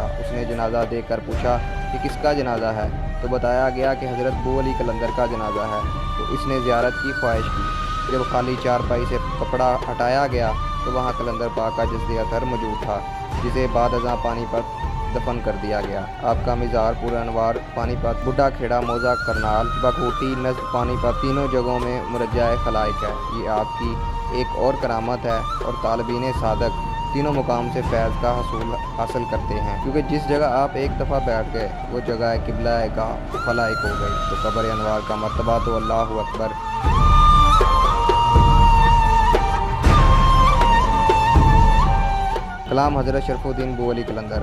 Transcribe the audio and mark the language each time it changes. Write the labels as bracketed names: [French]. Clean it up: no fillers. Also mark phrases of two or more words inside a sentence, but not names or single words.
[Urdu] اس نے جنازہ دیکھ کر پوچھا کہ کس کا جنازہ ہے؟ تو بتایا گیا کہ حضرت بو علی قلندر کا جنازہ ہے۔ تو اس نے زیارت کی خواہش کی۔ جب خالی چارپائی سے کپڑا ہٹایا گیا تو وہاں قلندر پاک کا جسد اطہر موجود تھا، جسے بعد ازاں پانی پت دفن کر دیا گیا۔ آپ کا مزار پور انوار پانی پت، بڈھا کھیڑا موضع کرنال، بگھوٹی نزد پانی پت تینوں جگہوں میں مرجع خلائق ہے۔ یہ آپ کی ایک اور کرامت ہے اور طالبین صادق تینوں مقام سے فیض کا حاصل کرتے ہیں، کیونکہ جس جگہ آپ ایک دفعہ بیٹھ گئے وہ جگہ قبلہ گاہ خلائق ہو گئی۔ تو قبر انوار کا مرتبہ تو اللہ اکبر۔ کلام حضرت شرف الدین بو علی قلندر۔